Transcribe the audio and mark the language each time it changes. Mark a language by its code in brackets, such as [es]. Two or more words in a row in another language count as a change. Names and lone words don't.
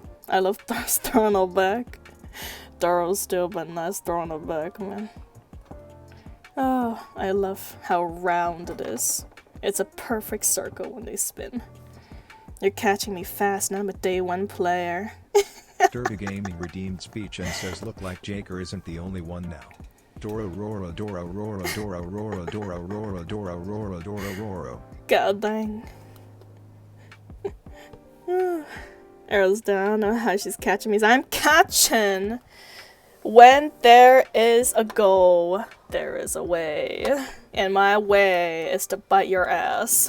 [en] I love throwing her back. Doros still, but nice throwing her back, man. Oh, I love how round it is. It's a perfect circle when they spin. You're catching me fast, and I'm a day 1 player. Derby Gaming redeemed speech and says look like Jaker isn't the only one now. Dora Rora Dora Rora Dora Rora Dora Rora Dora Rora Dora Rora. God dang. Arrows down. I don't know how she's catching me. I'm catching! When there is a goal, there is a way. And my way is to bite your ass.